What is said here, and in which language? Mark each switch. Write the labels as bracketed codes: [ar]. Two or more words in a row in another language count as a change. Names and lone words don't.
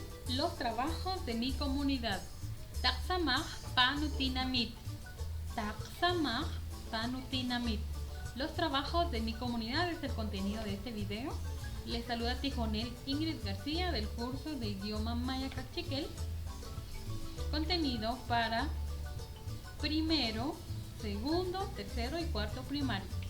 [es] Los trabajos de mi comunidad. [cak] Taksamah panutinamit. Taksamah panutinamit. [es] Los trabajos de mi comunidad es el contenido de este video. Les saluda Tijonel Ingrid García del curso de idioma maya cachiquel. Contenido para primero, segundo, tercero y cuarto primario.